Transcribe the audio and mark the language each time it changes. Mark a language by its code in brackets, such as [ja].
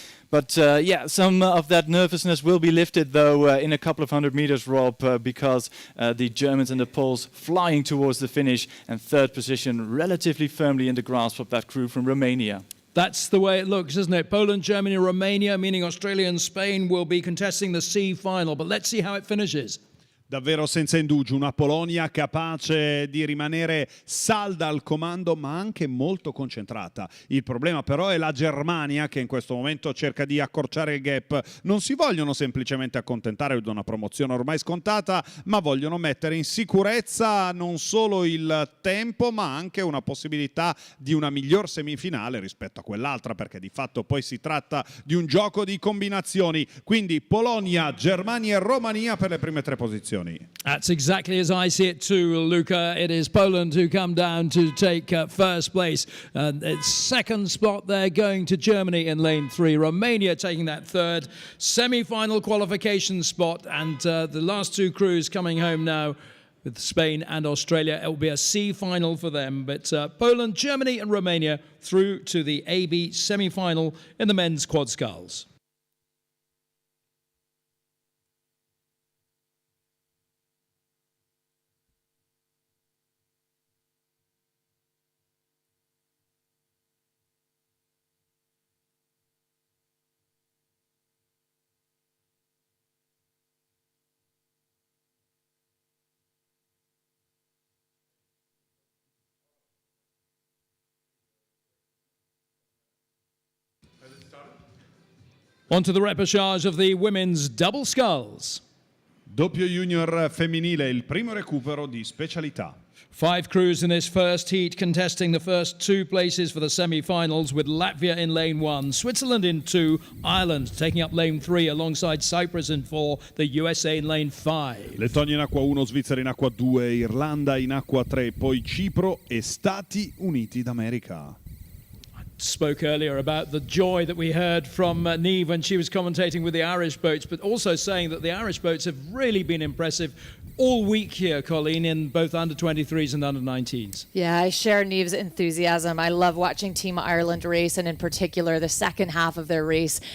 [en] But yeah, some of that nervousness will be lifted, though, in a couple of 100 meters, Rob, because the Germans and the Poles flying towards the finish, and third position relatively firmly in the grasp of that crew from Romania. That's the way it looks, isn't it? Poland, Germany, Romania, meaning Australia and Spain, will be contesting the C final. But let's see how it finishes. [it] Davvero senza indugio, una Polonia capace di rimanere salda al comando, ma anche molto concentrata. Il problema però è la Germania, che in questo momento cerca di accorciare il gap. Non si vogliono semplicemente accontentare di una promozione ormai scontata, ma vogliono mettere in sicurezza non solo il tempo, ma anche una possibilità di una miglior semifinale rispetto a quell'altra, perché di fatto poi si tratta di un gioco di combinazioni. Quindi Polonia, Germania e Romania per le prime tre posizioni. [en] That's exactly as I see it too, Luca. It is Poland who come down to take first place. Second spot there going to Germany in lane 3. Romania taking that third semi-final qualification spot. And the last two crews coming home now with Spain and Australia. It will be a C final for them. But Poland, Germany and Romania through to the AB semi-final in the men's quad sculls. On to the repechage of the women's double sculls. [it] Doppio junior femminile, il primo recupero di specialità. [en] 5 crews in this first heat contesting the first 2 places for the semi-finals, with Latvia in lane 1, Switzerland in 2, Ireland taking up lane 3 alongside Cyprus in 4, the USA in lane 5. [it] Lettonia in acqua 1, Svizzera in acqua 2, Irlanda in acqua 3, poi Cipro e Stati Uniti d'America. [en] Spoke earlier about the joy that we heard from Niamh when she was commentating with the Irish boats, but also saying that the Irish boats have really been impressive. all week here, Colleen, in both under 23s and under 19s. Yeah, I share Neve's enthusiasm. I love watching Team Ireland race, and in particular, the second half of their race.